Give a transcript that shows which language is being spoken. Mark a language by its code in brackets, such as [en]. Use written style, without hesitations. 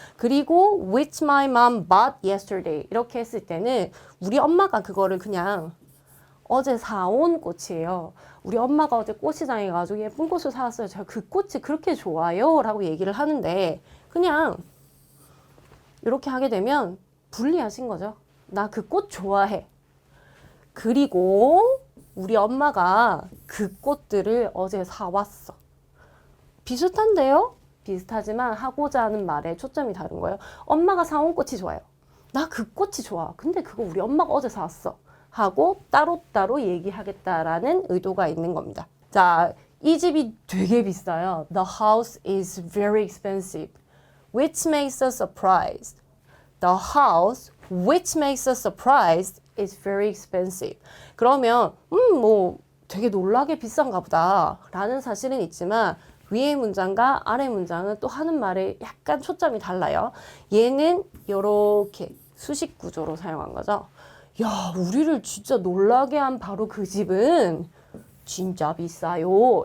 [ko] 그리고 [en] which my mom bought yesterday. [ko] 이렇게 했을 때는 우리 엄마가 그거를 그냥 어제 사온 꽃이에요. 우리 엄마가 어제 꽃시장에 가지고 예쁜 꽃을 사왔어요. 제가 그 꽃이 그렇게 좋아요 라고 얘기를 하는데 그냥 이렇게 하게 되면 불리하신 거죠. 나 그 꽃 좋아해. 그리고 우리 엄마가 그 꽃들을 어제 사왔어. 비슷한데요? 비슷하지만 하고자 하는 말에 초점이 다른 거예요. 엄마가 사온 꽃이 좋아요. 나 그 꽃이 좋아. 근데 그거 우리 엄마가 어제 사왔어. 하고 따로따로 얘기하겠다라는 의도가 있는 겁니다. 자, 이 집이 되게 비싸요. [en] The house is very expensive, which makes us surprised. The house, which makes us surprised, is very expensive. [ko] 그러면 뭐 되게 놀라게 비싼가 보다 라는 사실은 있지만 위의 문장과 아래 문장은 또 하는 말에 약간 초점이 달라요. 얘는 이렇게 수식 구조로 사용한 거죠. 야, 우리를 진짜 놀라게 한 바로 그 집은 진짜 비싸요.